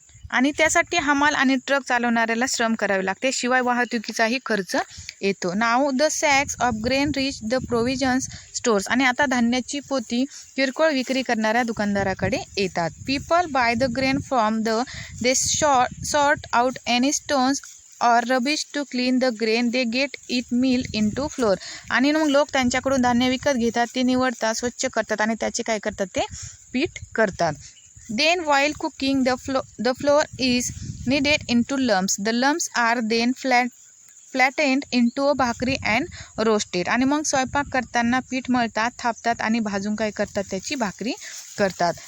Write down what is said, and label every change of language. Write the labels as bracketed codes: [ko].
[mr] आणि त्यासाठी हमाल आणि ट्रक चालवणाऱ्याला श्रम करावे लागते, शिवाय वाहतुकीचाही खर्च येतो। [en] Now the sacks of grain reach the provisions stores. [mr] आणि आता धान्याची पोती किरकोळ विक्री करणाऱ्या दुकानदाराकडे येतात। [en] People buy the grain from they sort out any stones or rubbish to clean the grain, they get it milled into flour. [mr] आणि मग लोक त्यांच्याकडून धान्य विकत घेतात, ते निवडतात, स्वच्छ करतात आणि त्याचे काय करतात, ते पीठ करतात. [en] Then while cooking, the flour is kneaded into lumps. The lumps are then flattened into a bhakri and roasted. [mr] आणि मग स्वयंपाक करताना पीठ मळतात, थापतात आणि भाजून काय करतात, त्याची भाकरी करतात.